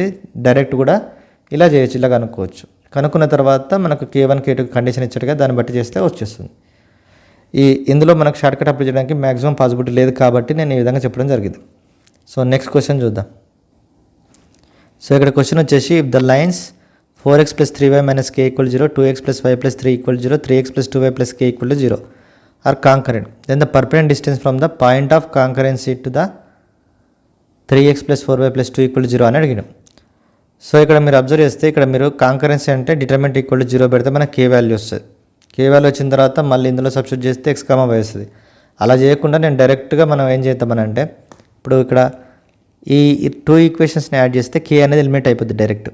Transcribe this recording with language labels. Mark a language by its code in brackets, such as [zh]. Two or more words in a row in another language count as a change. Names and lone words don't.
[te] డైరెక్ట్ కూడా ఇలా చేయొచ్చు, ఇలా కనుక్కోవచ్చు. కనుక్కున్న తర్వాత మనకు K1 K2 కండిషన్ ఇచ్చాడుగా, దాన్ని బట్టి చేస్తే వచ్చేస్తుంది. ఇందులో మనకు షార్ట్కట్ అప్లై చేయడానికి [en] maximum possibility [te] లేదు కాబట్టి నేను ఈ విధంగా చెప్పడం జరిగింది. సో నెక్స్ట్ క్వశ్చన్ చూద్దాం. సో ఇక్కడ క్వశ్చన్ వచ్చేసి, [en] If the lines 4x + 3y - k = 0, 2x + y + 3 = 0, 3x + 2y + k = 0 are concurrent, then the perpendicular distance from the point of concurrency to the 3x + 4y + 2 = 0 [te] అని అడిగినాం. సో ఇక్కడ మీరు అబ్జర్వ్ చేస్తే, ఇక్కడ మీరు కాంకరెన్సీ అంటే డిటర్మినెంట్ = 0 పెడితే మనకు k వాల్యూ వస్తుంది. k వాల్యూ వచ్చిన తర్వాత మళ్ళీ ఇందులో సబ్స్టిట్యూట్ చేస్తే x, y వస్తుంది. అలా చేయకుండా నేను డైరెక్ట్గా మనం ఏం చేద్దామని అంటే, ఇప్పుడు ఇక్కడ ఈ 2 ఈక్వేషన్స్ని యాడ్ చేస్తే k అనేది ఎలిమినేట్ అయిపోద్ది డైరెక్ట్.